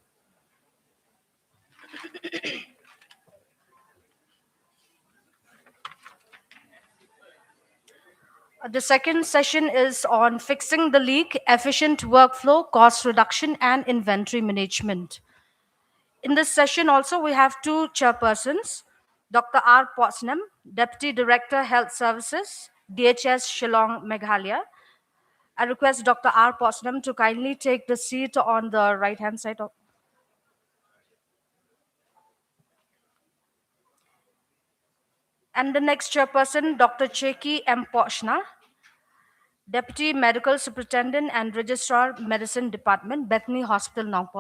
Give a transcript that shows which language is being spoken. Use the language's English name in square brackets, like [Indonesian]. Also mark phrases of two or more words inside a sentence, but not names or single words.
[English] The second session is on fixing the leak, efficient workflow, cost reduction, and inventory management. In this session also, we have two chairpersons, Dr. R. Potnam, Deputy Director, Health Services, DHS Shillong, Meghalaya. I request Dr. R. Potnam to kindly take the seat on the right-hand side of. And the next chairperson, Dr. Cheki M. Pochna, Deputy Medical Superintendent and Registrar Medicine Department, Bethany Hospital, Nagpur.